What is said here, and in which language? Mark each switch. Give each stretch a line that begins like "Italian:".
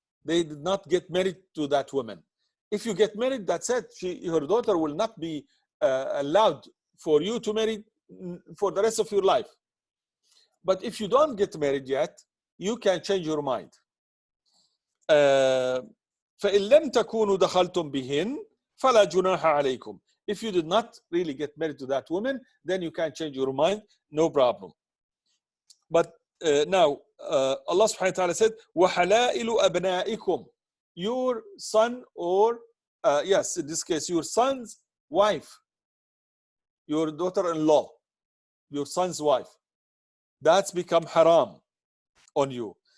English: They did not get married to that woman. If you get married, that's it. Her daughter will not be allowed for you to marry for the rest of your life. But if you don't get married yet, you can change your mind.
Arabic: فإن لم تكونوا دخلتم بهن فلا جناح عليكم.
English: If you did not really get married to that woman, then you can change your mind, no problem. But now Allah subhanahu wa ta'ala said,
Arabic: وَحَلَائِلُ أَبْنَائِكُم,
English: your son or, yes, in this case, your son's wife, your daughter-in-law, your son's wife, that's become haram on you.